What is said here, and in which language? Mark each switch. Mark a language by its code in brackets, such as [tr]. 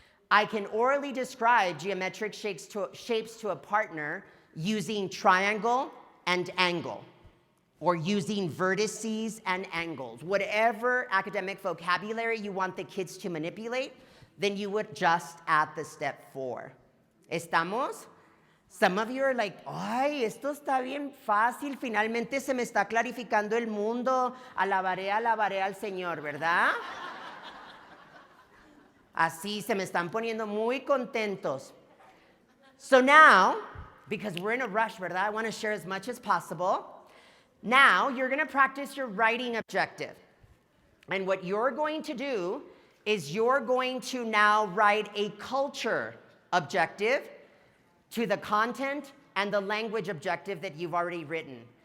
[en] I can orally describe geometric shapes to a partner using triangle and angle, or using vertices and angles. Whatever academic vocabulary you want the kids to manipulate, then you would just add the step 4. [es] ¿Estamos? [en] Some of you are like, [es] ay, esto está bien fácil, finalmente se me está clarificando el mundo, alabaré al Señor, ¿verdad? Así se me están poniendo muy contentos. [en] So now, because we're in a rush, ¿verdad? I want to share as much as possible. Now, you're going to practice your writing objective. And what you're going to do is you're going to now write a culture objective to the content and the language objective that you've already written.